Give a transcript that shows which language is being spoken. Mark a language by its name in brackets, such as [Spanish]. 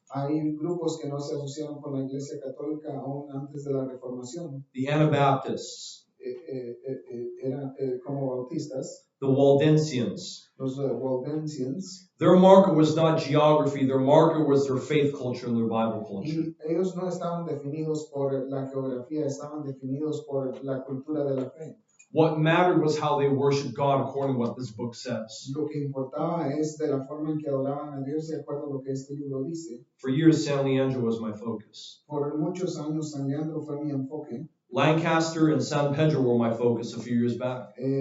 [Spanish] Hay grupos que no se asociaron con la Iglesia Católica aún antes de la Reformación. [English] The Anabaptists. [Spanish] Eran como bautistas. [English] The Waldensians. [Spanish] Los Waldensians. [English] Their marker was not geography. Their marker was their faith culture and their Bible culture. [Spanish] Y ellos no estaban definidos por la geografía, estaban definidos por la cultura de la fe. [English] What mattered was how they worshiped God according to what this book says. [Spanish] Lo que importaba es de la forma en que adoraban a Dios de acuerdo a lo que este libro dice. [English] For years, San Leandro was my focus. [Spanish] Por muchos años, San Leandro fue mi enfoque. [English] Lancaster and San Pedro were my focus a few years back.